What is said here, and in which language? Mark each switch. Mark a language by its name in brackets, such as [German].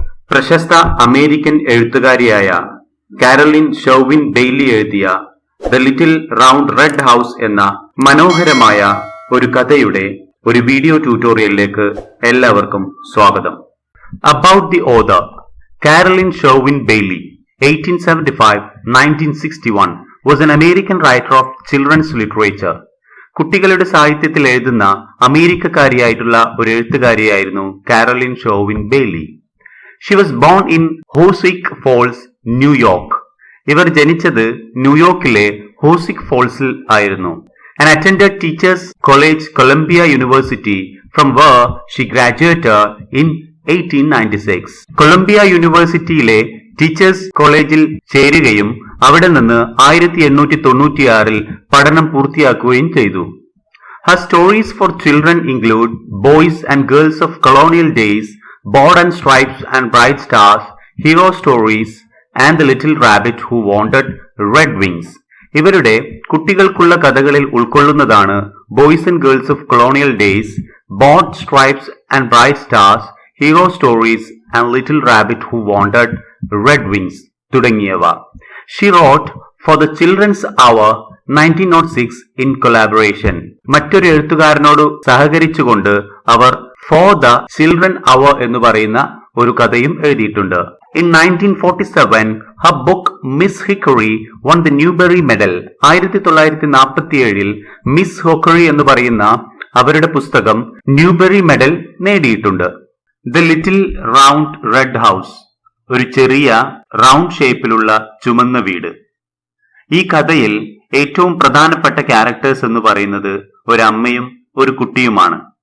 [Malayalam] പ്രശസ്ത American എഴുത്തുകാരിയായ Caroline Sherwin Bailey എഴുതിയ the little round red house എന്ന മനോഹരമായ ഒരു കഥയുടെ ഒരു വീഡിയോ ട്യൂട്ടോറിയലിലേക്ക് എല്ലാവർക്കും സ്വാഗതം. [English] About the author Carolyn Sherwin Bailey 1875-1961 was an American writer of children's literature. [Malayalam] കുട്ടികളുടെ സാഹിത്യത്തിൽ എഴുതുന്ന അമേരിക്കക്കാരിയായിട്ടുള്ള ഒരു എഴുത്തുകാരിയായിരുന്നു Caroline Sherwin Bailey. [English] She was born in ഹോസ്വിക് false, New York. [Malayalam] ഇവർ ജനിച്ചത് ന്യൂയോർക്കിലെ ഹോസ്വിക് ഫോൾസിൽ ആയിരുന്നു. [English] and attended Teachers College, Columbia University, from where she graduated in 1896. [Malayalam] Colombia യൂണിവേഴ്സിറ്റിയിലെ teachers കോളേജിൽ ചേരുകയും അവിടെ നിന്ന് 1896 പഠനം പൂർത്തിയാക്കുകയും ചെയ്തു. [English] Her stories for children include Boys and Girls of Colonial Days, Board and Stripes and Bright Stars, Hero Stories, and The Little Rabbit Who Wanted Red Wings. [Malayalam] ഇവരുടെ കുട്ടികൾക്കുള്ള കഥകളിൽ ഉൾക്കൊള്ളുന്നതാണ് boys and girls of colonial days, board stripes and bright stars, hero stories and little rabbit who wanted red wings തുടങ്ങിയവ. [English] She wrote for the children's hour 1906 in collaboration. [Malayalam] മറ്റൊരു എഴുത്തുകാരനോട് സഹകരിച്ചുകൊണ്ട് അവർ for the children അവർ എന്ന് പറയുന്ന ഒരു കഥയും എഴുതിയിട്ടുണ്ട്. [English] In 1947, her book Miss Hickory won the Newbery Medal. [Malayalam] 1947 miss ഹോക്കറി എന്ന് പറയുന്ന അവരുടെ പുസ്തകം ന്യൂബെറി മെഡൽ നേടിയിട്ടുണ്ട്. The little round red house, ഒരു ചെറിയ റൗണ്ട് ഷേപ്പിലുള്ള ചുമന്ന വീട്. ഈ കഥയിൽ ഏറ്റവും പ്രധാനപ്പെട്ട ക്യാരക്ടേഴ്സ് എന്ന് പറയുന്നത് ഒരമ്മയും ഒരു കുട്ടിയുമാണ്.